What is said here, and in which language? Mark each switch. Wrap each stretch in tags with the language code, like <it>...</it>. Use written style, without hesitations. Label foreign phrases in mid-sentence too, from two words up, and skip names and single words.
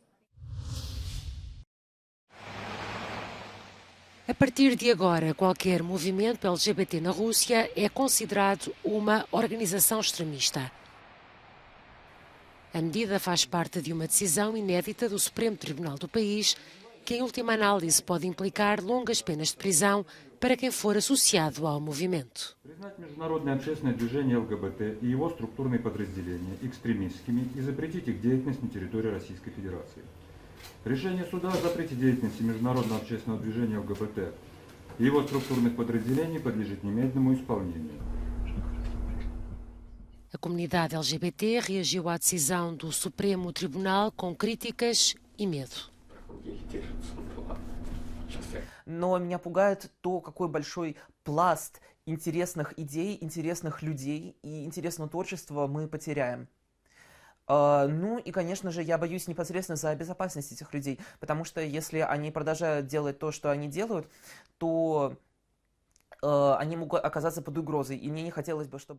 <pt>A partir de agora, qualquer movimento LGBT na Rússia é considerado uma organização extremista. A medida faz parte de uma decisão inédita do Supremo Tribunal do país, que em última análise pode implicar longas penas de prisão para quem for associado ao movimento.</pt> <ru>Признать международное общественное движение ЛГБТ и его структурные подразделения экстремистскими и запретить их деятельность на территории Российской Федерации. Решение суда о запрете деятельности международного общественного движения ЛГБТ и его структурных подразделений подлежит немедленному исполнению.</ru> <pt>A comunidade LGBT reagiu à decisão do Supremo Tribunal com críticas e medo.</pt> <ru>Но меня пугает то, какой большой пласт интересных идей, интересных людей и интересного творчества мы потеряем. Ну и, конечно же, я боюсь непосредственно за безопасность этих людей, потому что если они продолжают делать то, что они делают, то они могут оказаться под угрозой, и мне не хотелось бы, чтобы...</ru>